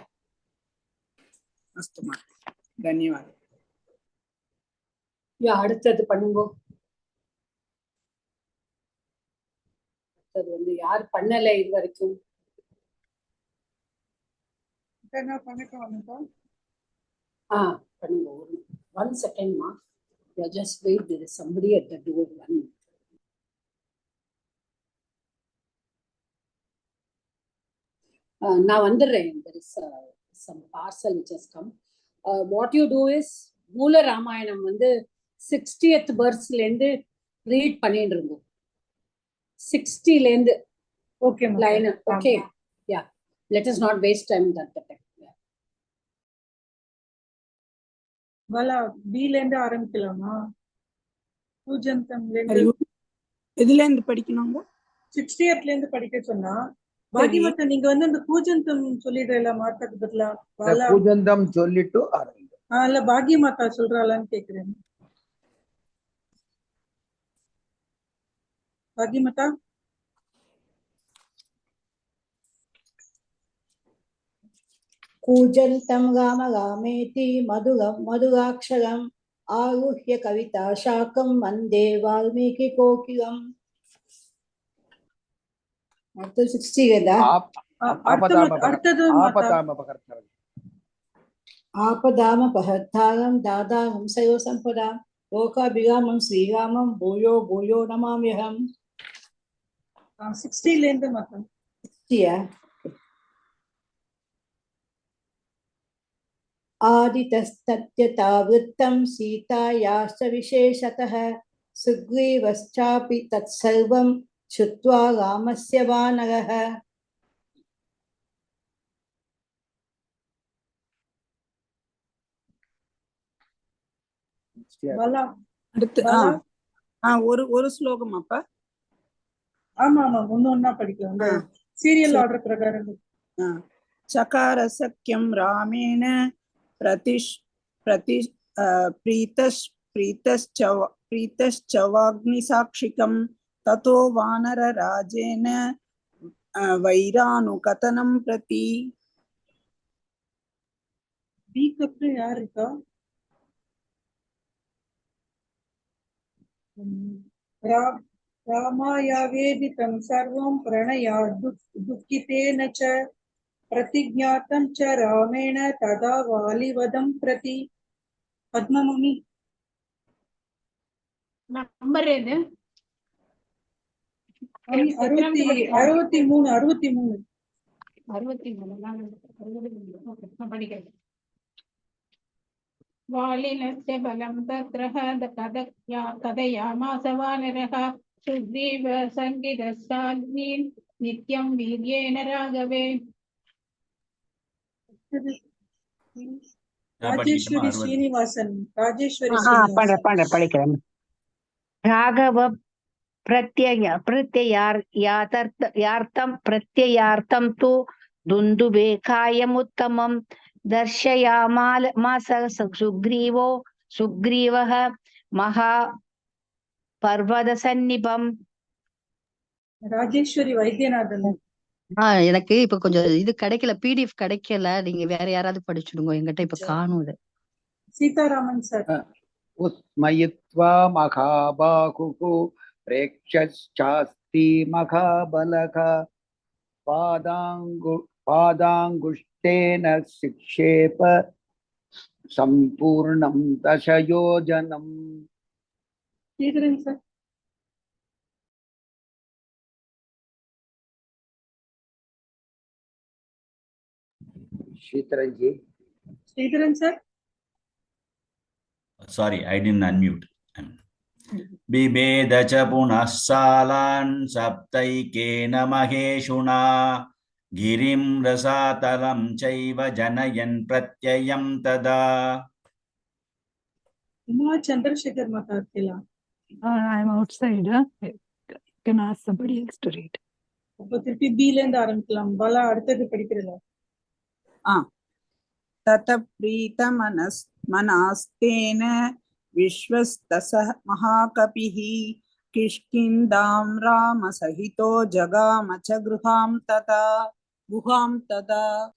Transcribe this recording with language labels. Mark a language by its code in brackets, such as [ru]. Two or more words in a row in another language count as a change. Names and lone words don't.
[ta] அஸ்துமா, தன்யவாதம். யா, அடுத்தது பண்ணுங்க. அடுத்தது யார் பண்ணல இது வரைக்கும்? பண்ணுங்க. [en] 1 second ma. Just wait, there is somebody at the door. [ta] Now வந்துறேன். [en] There is some parcel which has come. What you do is Moola Ramayanam 60th verse-லேருந்து read [ta] பண்ணிட்டு இருந்தோம். 60லேருந்து ஓகே [en] line. Okay. Yeah. Let us not waste time that time. Yeah. [ta] பாலா B ல இருந்து ஆரம்பிக்கலாமா? கூஜந்தம்ல இருந்து எதுல இருந்து படிக்கணுங்க? 60th ல இருந்து படிக்க சொன்னா பாகிமத்தா நீங்க வந்து அந்த கூஜந்தம் சொல்லிடுறல மார்த்தக்கு பதிலா பாலா பூஜந்தம் சொல்லிட்டு ஆரம்பிங்க. இல்ல பாகியமாத்தா சொல்றாளான்னு கேக்குறேன். பாகியமாத்தா [sa] कूजन्तं गामगामेति मधुगाक्षरम् आरुह्य कविता शाकं वन्दे वाल्मीकिकोकिलम्. [ta] அடுத்து 60 కదా? அடுத்தது [sa] आपदामपहर्तारं दादाहं सर्वसम्पदां लोकाभिरामं श्रीरामं भूयो भूयो नमाम्यहम्. [ta] 60 ல இருந்து மாத்தா [sa] 60 आदितस्तद्यथावृत्तं सीतायाश्च विशेषतः सुग्रीवश्चापि तत्सर्वं श्रुत्वा रामस्य वानरः. [ta] பாலா அடுத்து பாலா ஒரு ஸ்லோகம் அப்ப. ஆமா ஆமா ஒண்ணு படிக்கலாம் [en] serial order [ta] பிரகாரம். [sa] चकार सख्यं रामेण प्रीतश्चवाग्निसाक्षिकं ततो वानरराजेन वैरानुकथनं प्रति. [ta] வீக் அப்புறம் யார் இருக்கா? [sa] रामायावेदितं सर्वं प्रणया दुःखितेन च प्रतिज्ञातं च रामेण तदा वालिवदं प्रति. पद्ममणि [ta] நம்பர் எது? 63 படிக்கிறேன். [sa] वालिनस्य बलं तत्रः कथयामास वानरः सुग्रीव संगितस्ताग्नीन् नित्यं वीर्येण राघवे. राजेश्वरी श्रीनिवासन [ta] படிக்கிறேன். [sa] ராகவ प्रत्ययार्थं तु दुन्दुभेकायमुत्तमं दर्शयामास सुग्रीवः महापर्वतसन्निभम्. [ta] ராஜேஸ்வரி வைத்தியநாதன். எனக்கு இப்ப கொஞ்சம் இது கிடைக்கல, PDF கிடைக்கல. நீங்க வேற யாராவது படிச்சுடுங்க, என்கிட்ட இப்ப காணும். இது சீதாராமன் சார். [sa] उत्स्मयित्वा महाबाहुः प्रेक्ष्यचास्थि महाबलः पादाङ्गुष्ठेन चिक्षेप सम्पूर्णं दशयोजनम्. [ta] ஸ்ரீதரன் சார். ஸ்ரீதரன் சார். [en] Sorry, I didn't unmute. [sa] बिभेद च पुनः सालान् सप्तैकेन महेशुना गिरिं रसातलं चैव जनयन् प्रत्ययं तदा. [en] Uma Chandrasekhar Matatila. I'm outside. Can ask somebody else to read. [ta] அப்ப திருப்பி B ல இருந்து ஆரம்பிக்கலாம். பாலா அடுத்தது படிக்கிறல. [sa] तत प्रीतमनस्तेन विश्वस्तसः महाकपिः किष्किन्धां रामसहितो जगाम च गुहां तदा.